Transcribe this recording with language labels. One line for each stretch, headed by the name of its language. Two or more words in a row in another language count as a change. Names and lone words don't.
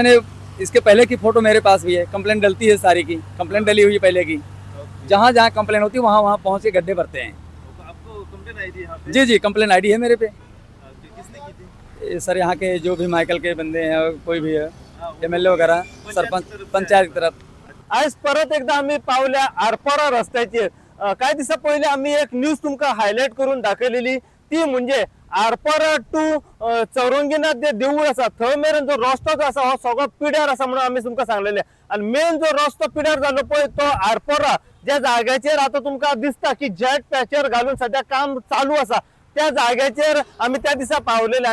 Hindi: मैंने इसके पहले की फोटो मेरे पास भी है, कंप्लेंट डलती है सारी की, कंप्लेंट डली हुई है पहले की। ओके। जहाँ जहाँ कंप्लेंट होती है वहाँ वहाँ पहुँच के गड्ढे भरते हैं। तो आपको कंप्लेंट आई थी यहाँ पे? जी जी कंप्लेंट आईडी है मेरे पे। किसने की थी? ये सर यहाँ के जो भी माइकल के बंदे हैं, कोई भी है, हाँ, वो एमएलए वगैरह, पंचायत सरपंच, की तरफ से पंचायत की तरफ।
Konkani: आज परत एकदा आम्ही पावल्या आरपारा रस्त्याचेर काही दिवसा पहिले आम्ही एक न्यूज तुमका हायलाइट करून दाखवलेली, ती म्हणजे आरपारा टू चौरंगीनाथ जे देऊळ असा थंय मेरेन जो रस्तो जो असा हो सगळो पिड्यार असा म्हणून आम्ही तुमका सांगलेले। आणि मेन जो रस्तो पिड्यार झालो पळय तो आरपारा ज्या जाग्याचेर आता तुमका दिसता की
English: jet patcher
Konkani: घालून सध्या काम चालू असा, त्या जाग्याचेर आम्ही त्या दिसा पावलेले।